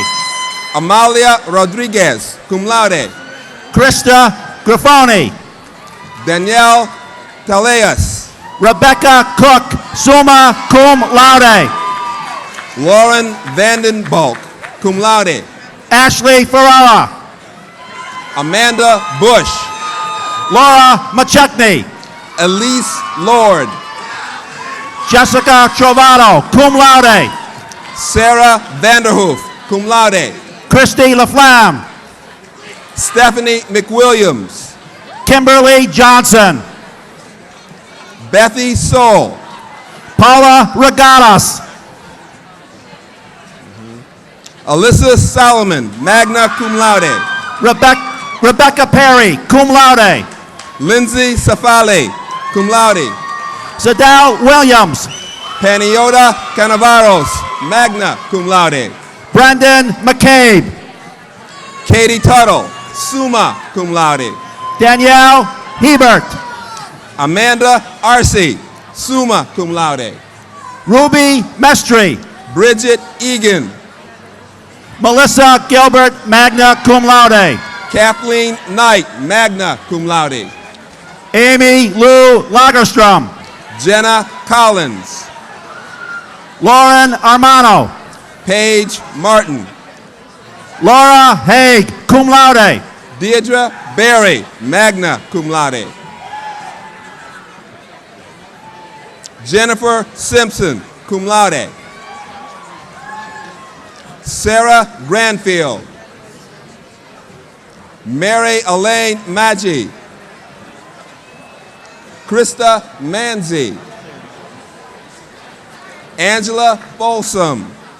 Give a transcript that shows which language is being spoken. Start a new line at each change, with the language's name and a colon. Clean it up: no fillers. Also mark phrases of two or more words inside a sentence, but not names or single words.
English: Amalia Rodriguez,
Latin: cum laude.
English: Krista Grafoni. Danielle Taleas. Rebecca Cook,
Latin: summa cum laude.
English: Lauren Vandenbalk,
Latin: cum laude.
English: Ashley Ferrara. Amanda Bush. Laura Machekny. Elise Lord. Jessica Trovato,
Latin: cum laude.
English: Sarah Vanderhoof,
Latin: cum laude.
English: Christy LaFlamme. Stephanie McWilliams. Kimberly Johnson. Bethy Soul. Paula Regatas. Alyssa Solomon,
Latin: magna cum laude.
English: Rebecca Perry,
Latin: cum laude.
English: Lindsay Safale,
Latin: cum laude.
English: Zadal Williams. Paniota Canavaros,
Latin: magna cum laude.
English: Brendan McCabe. Katie Tuttle,
Latin: summa cum laude.
English: Danielle Hebert. Amanda Arce,
Latin: summa cum laude.
English: Ruby Mestry. Bridget Egan. Melissa Gilbert,
Latin: magna cum laude.
English: Kathleen Knight,
Latin: magna cum laude.
English: Amy Lou Lagerstrom. Jenna Collins. Lauren Armano. Paige Martin. Laura Haig,
Latin: cum laude.
English: Deirdre Berry,
Latin: magna cum laude.
English: Jennifer Simpson,
Latin: cum laude.
English: Sarah Granfield. Mary Elaine Maggi. Krista Manzi. Angela Folsom.